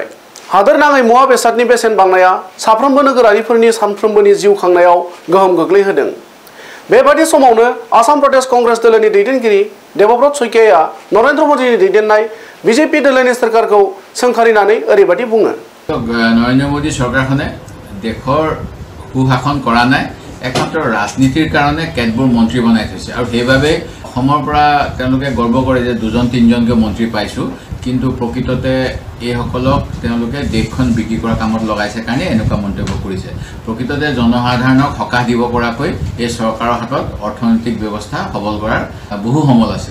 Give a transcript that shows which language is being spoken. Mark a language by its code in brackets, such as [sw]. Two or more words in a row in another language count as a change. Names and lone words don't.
[brx] हादोर नाङै मुवा बेसादनि बेसेन बांनाया साफ्रोमबो नोगोरारिफोरनि सानफ्रोमबोनि जिउ खांनायाव गोहोम गोग्लैहोदों। बेबादि समावनो आसाम प्रदेश कांग्रेस दलनि दैदेनगिरि देबब्रत शइकियाआ नरेंद्र मोदीनि दैदेननाय बीजेपी दलनि सरकारखौ सोंखारिनानै ओरैबादि बुङो। [as] नरेंद्र मोदी চৰকাৰখনে দেশৰ সুশাসন কৰা নাই, একমাত্ৰ ৰাজনীতিৰ কাৰণে কেতবোৰ মন্ত্ৰী বনাই থৈছে আৰু সেইভাবে অসমৰ পৰা তেওঁলোকে গৰ্ব কৰে যে দুজন তিনজনকে মন্ত্ৰী পাইছো, কিন্তু প্ৰকৃততে এই সকলক তেওঁলোকে দেশখন বিক্ৰী কৰা কামত লগাইছে কাৰণে এনেকুৱা মন্তব্য কৰিছে। প্ৰকৃততে জনসাধাৰণক সকাহ দিব পৰাকৈ এই চৰকাৰৰ হাতত অৰ্থনৈতিক ব্যৱস্থা সবল কৰাৰ বহু সমল আছিল।